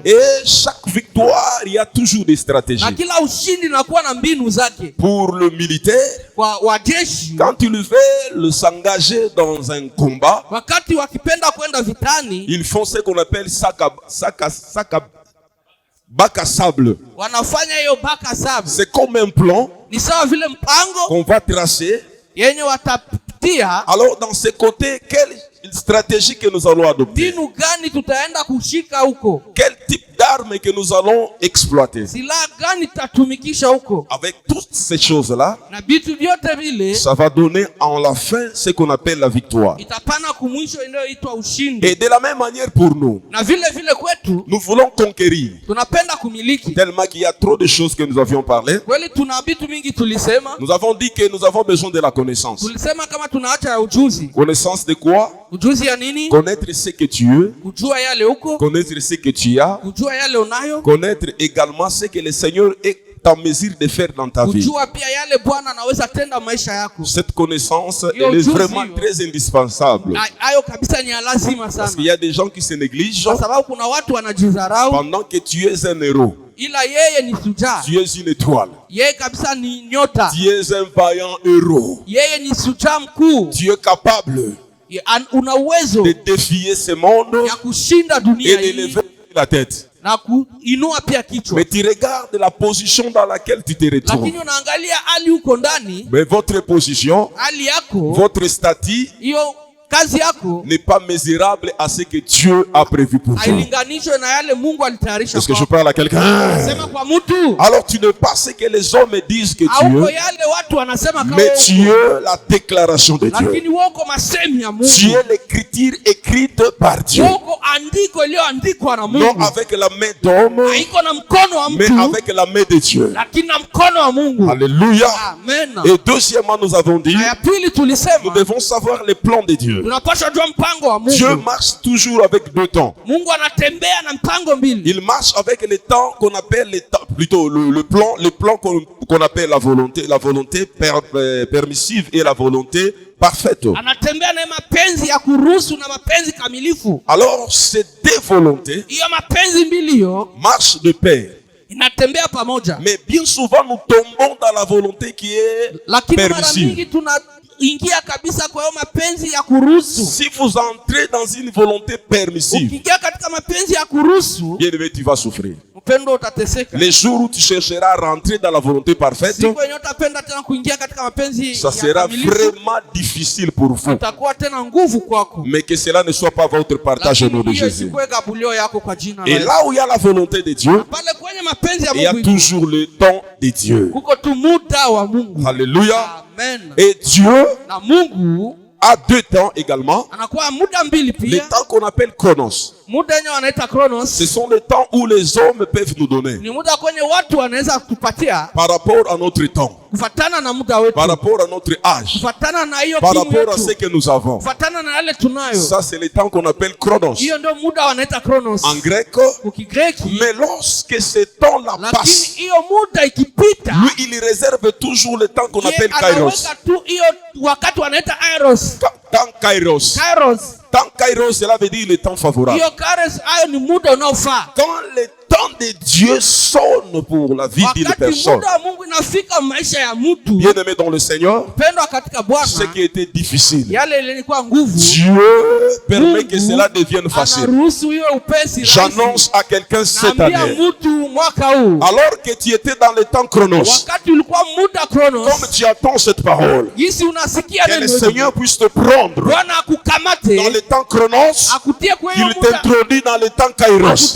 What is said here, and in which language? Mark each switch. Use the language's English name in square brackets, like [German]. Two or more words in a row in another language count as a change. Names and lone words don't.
[French] Et chaque victoire, il y a toujours des stratégies. [Swahili] na kila ushindi inakuwa na mbinu zake. [French] Pour le militaire, [Swahili] Kwa wajeshi, [French] quand ils veulent s'engager dans un combat, [Swahili] wakati wakipenda kwenda vitani, [French] ils font ce qu'on appelle bac à sable. [Swahili] wanafanya hiyo baka saba. [French] C'est comme un plan [Swahili] Ni sawa vile mpango [French] qu'on va tracer. [Swahili] yenye watapitia, [French] Alors dans ces côtés, quelle stratégie que nous allons adopter? [Swahili] mbinu gani tutaenda kushika huko, [French] Quel type d'armes que nous allons exploiter? [Swahili] silaha gani tutatumikisha huko, [French] Avec toutes ces choses-là, [Swahili] na vitu vyote vile [French] ça va donner en la fin ce qu'on appelle la victoire. [Swahili] itapana kumwisho inayoitwa ushindi. [French] Et de la même manière pour nous, [Swahili] Na vile vile kwetu [French] nous voulons conquérir. [Swahili] tunapenda kumiliki. [French] Tellement qu'il y a trop de choses que nous avions parlé. [Swahili] Kweli tuna vitu mingi tulisema, [French] Nous avons dit que nous avons besoin de la connaissance. [Swahili] tulisema kama tunaacha ya ujuzi. [French] Connaissance de quoi? [Swahili] Ujuzi ya nini? [French] Connaître ce que tu es, [Swahili] Kujua yale huko, [French] connaître ce que tu as, [Swahili] kujua yale unayo, [French] connaître également ce que le Seigneur est en mesure de faire dans ta vie. [Swahili] kujua pia yale Bwana anaweza tenda maisha yako. [French] Cette connaissance, elle est vraiment très indispensable. [Swahili] Hayo kabisa ni ya lazima [French] Parce [Swahili] sana, [French] qu'il y a des gens qui se négligent [Swahili] kwa sababu kuna watu wanajidharau, [French] pendant que tu es un héros, [Swahili] ila yeye ni shujaa. [French] tu es une étoile, [Swahili] Yeye kabisa ni nyota, [French] tu es un vaillant héros, [Swahili] yeye ni shujaa mkuu. [French] tu es capable [Swahili] Una uwezo [French] de défier ce monde [Swahili] ya kushinda [French] et [Swahili] dunia [French] de [Swahili] hii [French] lever la tête. [Swahili] na kuinua pia kichwa. [French] Mais tu regardes la position dans laquelle tu te retrouves. [Swahili] Lakini unaangalia hali huko ndani, [French] Mais votre position, [Swahili] hali yako, [French] votre statut [Swahili] hiyo kazi yako [French] n'est pas mesurable à ce que Dieu a prévu pour toi. [Swahili] hailinganishwe na yale Mungu alitayarisha [French] Est-ce que je [Swahili] kwako. [French] parle à quelqu'un? [Swahili] Sema kwa mtu, [French] Alors tu n'es pas ce que les hommes disent que tu [Swahili] hauko [French] es, [Swahili] yale watu wanasema kama [French] mais [Swahili] wewe [French] tu es la déclaration de Dieu. [Swahili] lakini wako masemi ya [French] Tu [Swahili] Mungu, [French] es l'écriture écrite par Dieu. [Swahili] wako andiko iliyoandikwa na [French] Non [Swahili] Mungu, [French] avec la main d'homme, [Swahili] haiko na mkono wa [French] mais [Swahili] mtu, [French] avec la main de Dieu. [Swahili] lakini na mkono wa Mungu. [French] Alléluia. [Swahili] Amen. [French] Et deuxièmement, nous avons dit, [Swahili] Na ya pili [French] nous [Swahili] tulisema [French] devons savoir les plans de Dieu. Dieu. [Swahili] Tunapaswa jua mpango wa Mungu. [French] Dieu marche toujours avec deux temps. [Swahili] Mungu anatembea na mpango mbili. [French] Il marche avec les temps qu'on appelle les temps, plutôt le plan qu'on appelle la volonté permissive et la volonté parfaite. [Swahili] Anatembea na mapenzi ya kuruhusu na mapenzi kamilifu. [French] Alors ces deux volontés [Swahili] Hiyo mapenzi mbili yo [French] marchent de pair. [Swahili] inatembea pamoja. [French] Mais bien souvent nous tombons dans la volonté qui est permissive. [Swahili] Ingia kabisa kwa hiyo mapenzi ya kuruhusu. [French] Si vous entrez dans une volonté permissive, [Swahili] ukiingia katika mapenzi ya kuruhusu, [French] bien aimé, tu vas souffrir. [Swahili] Mpendo utateseka. [French] Les jours où tu chercheras à rentrer dans la volonté parfaite, [Swahili] siku yenye utapenda tena kuingia katika mapenzi [French] ça sera vraiment difficile pour vous. [Swahili] Itakuwa tena nguvu kwako. [French] Mais que cela ne soit pas votre partage au nom de Jésus. Et là où il y a la volonté de Dieu, il y a toujours le temps de Dieu. Alléluia. [Swahili] Amen. [French] Et Dieu [Swahili] na Mungu [French] a deux temps également. [Swahili] Anakuwa muda mbili pia. [French] Les temps qu'on appelle chronos. [Swahili] Muda yenye wanaita chronos. [French] Ce sont les temps où les hommes peuvent nous donner. [Swahili] Ni muda kwenye watu wanaweza kutupatia. [French] Par rapport à notre temps. [Swahili] Kufatana na muda wetu. [French] Par rapport à notre âge. [Swahili] Kufatana na hiyo [French] par rapport à ce que nous avons. [Swahili] Kufatana na yale tunayo. [French] Ça c'est le temps qu'on appelle chronos. [Swahili] Hiyo ndio muda wanaita chronos. [French] En grec. [Swahili] Ukigreki. [French] Mais lorsque ce temps-là passe, [Swahili] hiyo muda ikipita, [French] lui il réserve toujours le temps qu'on appelle kairos. [Swahili] Anaweka tu hiyo wakati wanaita kairos. [French] Temps kairos. [Swahili] Kairos. [French] Temps kairos, cela veut dire le temps favorable. [Swahili] Hiyo kairos hayo ni muda unaofaa. [French] Quand le temps de Dieu sonne pour la vie d'une personne, bien aimé dans le Seigneur, ce qui était difficile, Dieu permet que cela devienne facile. J'annonce à quelqu'un cette année, alors que tu étais dans le temps chronos, comme tu attends cette parole, que le Seigneur puisse te prendre dans le temps chronos, qu'il t'introduit dans le temps kairos.